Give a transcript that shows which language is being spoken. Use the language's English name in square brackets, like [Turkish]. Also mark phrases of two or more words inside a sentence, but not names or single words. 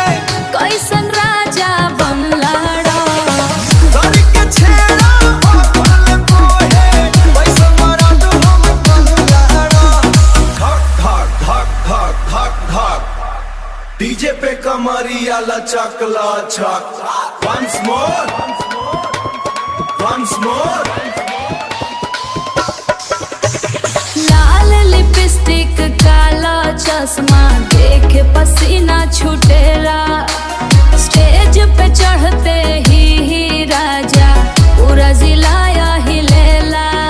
[Bhojpuri] कैसन राजा बनलाड़ा। धर के छेड़ा हो भले कोहे, कैसन मरद हम बनलाड़ा। धक धक धक धक धक धक डीजे पे कमरिया लचक लचक। [English] Once more, once more। [Bhojpuri] लाल लिपस्टिक काला चश्मा देख पसीना छूटेला। स्टेज पे चढ़ते ही राजा पूरा जिला हिलेला।